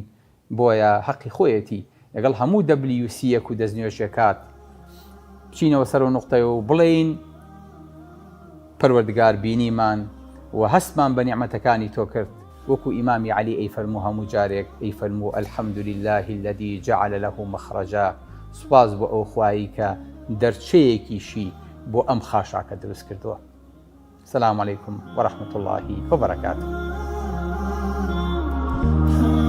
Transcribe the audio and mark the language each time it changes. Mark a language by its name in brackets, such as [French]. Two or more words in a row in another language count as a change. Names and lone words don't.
[Central Kurdish] بۆیە حەقی خۆیەتی لەگەڵ هەموو WC-یەک و دەستنوێژێکات بچینەوە سەر و نوقتەیە و بڵێین پەروەردگار بینیمان و هەستمان بە نیعمەتەکانی تۆ کرد وەکو ئیمامی عەلی ئەیفەرموو هەموو جارێک ئەیفەرموو [Arabic] الحەمد لله الذي جعل له مخرجا، [Central Kurdish] سوپاس بۆ ئەو خوایی کە دەرچەیەکیشی بۆ ئەم خاشاکە دروست کردووە. [Arabic] سلام علیکم وەرەحمەتوڵڵاهی وبەرەکاتوه.